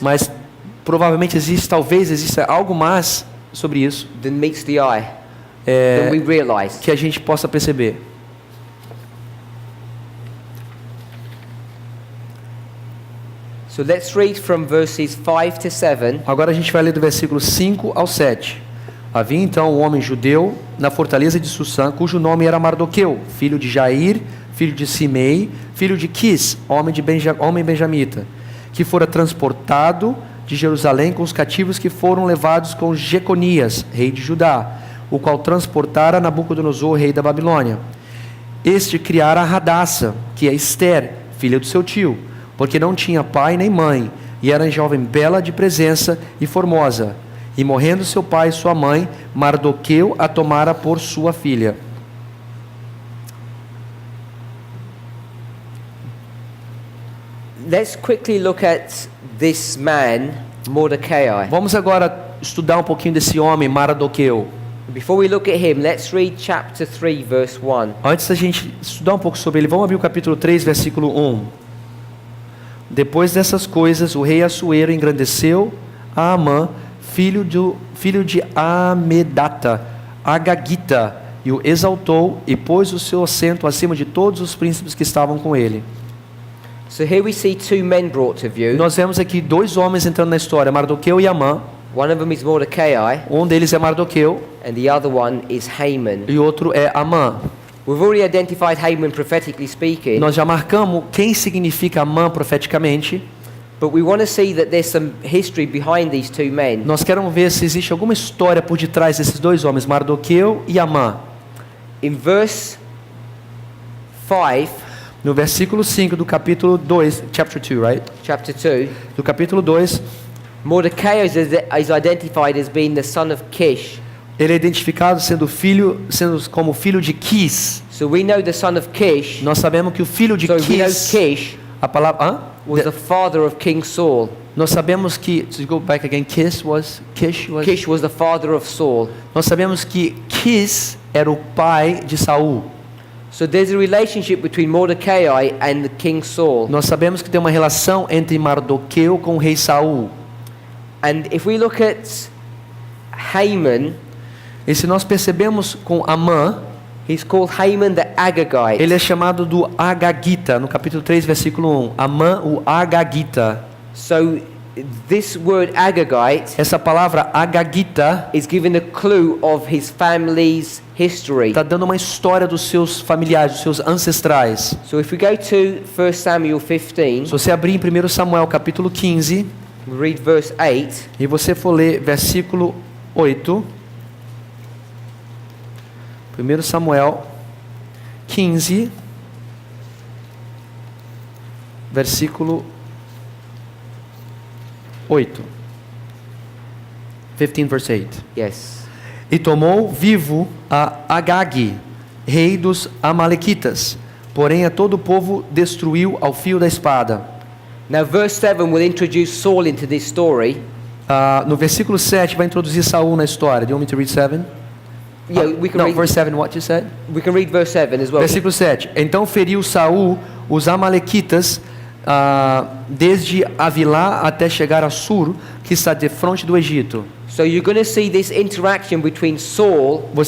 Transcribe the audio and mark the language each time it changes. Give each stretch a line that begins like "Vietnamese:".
Portuguese: mas provavelmente talvez exista algo mais sobre isso
English: than meets the eye, than we realize.
Portuguese: que a gente possa perceber.
English: So let's read from verses 5 to 7.
Portuguese: Agora a gente vai ler do versículo 5 ao 7. Havia então um homem judeu na fortaleza de Sussã, cujo nome era Mardoqueu, filho de Jair, filho de Simei, filho de Quis, homem benjamita, que fora transportado de Jerusalém com os cativos que foram levados com Jeconias, rei de Judá, o qual transportara Nabucodonosor, rei da Babilônia. Este criara Radassa, que é Ester, filha do seu tio, porque não tinha pai nem mãe, e era jovem bela de presença e formosa. E morrendo seu pai e sua mãe, Mardoqueu a tomara por sua filha.
English: Let's quickly look at this man, Mordecai.
Portuguese: Vamos agora estudar um pouquinho desse homem, Mardoqueu.
English: Before we look at him, let's read chapter 3, verse 1.
Portuguese: Antes da gente estudar um pouco sobre ele, vamos abrir o capítulo 3, versículo 1. Depois dessas coisas, o rei Assuero engrandeceu a Amã, filho de Amedata, Agagita, e o exaltou e pôs o seu assento acima de todos os príncipes que estavam com ele.
English: So here we see two men brought to view.
Portuguese: Nós vemos aqui dois homens entrando na história, Mardoqueu e Amã.
English: One of them is Mordecai,
Portuguese: Um deles é Mardoqueu
English: and the other one is Haman.
Portuguese: e outro é Amã.
English: We've already identified Haman prophetically speaking,
Portuguese: Nós já marcamos quem significa Amã profeticamente.
English: but we want to see that there's some history behind these two men.
Portuguese: Nós queremos ver se existe alguma história por detrás desses dois homens, Mardoqueu e Amã.
English: In verse 5,
Portuguese: No versículo 5 do capítulo 2,
English: chapter 2, right? chapter 2,
Portuguese: Do capítulo 2,
English: Mordecai is identified as being the son of Kish.
Portuguese: ele é identificado sendo como filho de Quis.
English: So we know the son of Kish.
Portuguese: Nós sabemos que o filho de
English: So we know
Portuguese: Quis,
English: Kish
Portuguese: a palavra,
English: was the father of King Saul.
Portuguese: nós sabemos que,
English: to go back again, Kish was, Kish was the father of Saul.
Portuguese: nós sabemos que Quis era o pai de Saul.
English: So there's a relationship between Mordecai and the King Saul.
Portuguese: Nós sabemos que tem uma relação entre Mardoqueu com o rei Saul.
English: And if we look at Haman,
Portuguese: E se nós percebemos com Amã,
English: he's called Haman the Agagite.
Portuguese: ele é chamado do Agagita, no capítulo 3, versículo 1. Amã, o Agagita.
English: So this word Agagite
Portuguese: Essa palavra Agagita
English: is giving a clue of his family's history.
Portuguese: está dando uma história dos seus familiares, dos seus ancestrais.
English: So if we go to 1 Samuel 15,
Portuguese: Se você abrir em 1 Samuel capítulo 15,
English: we read verse 8.
Portuguese: e você for ler versículo 8, 1 Samuel 15, versículo 8.
English: 15 verse 8. Yes.
Portuguese: E tomou vivo a Agag, rei dos Amalequitas, porém a todo o povo destruiu ao fio da espada.
English: Now verse 7 will introduce Saul into this story.
Portuguese: No versículo 7 vai introduzir Saul na história.
English: Do you want me to read 7? Yeah, we can No, read verse 7, what you said? we can read verse 7 as well.
Portuguese: Versículo 7. Então feriu Saul os Amalequitas desde Avilá até chegar a Sur, que está de frente do Egito.
English: So you're going to see this interaction between Saul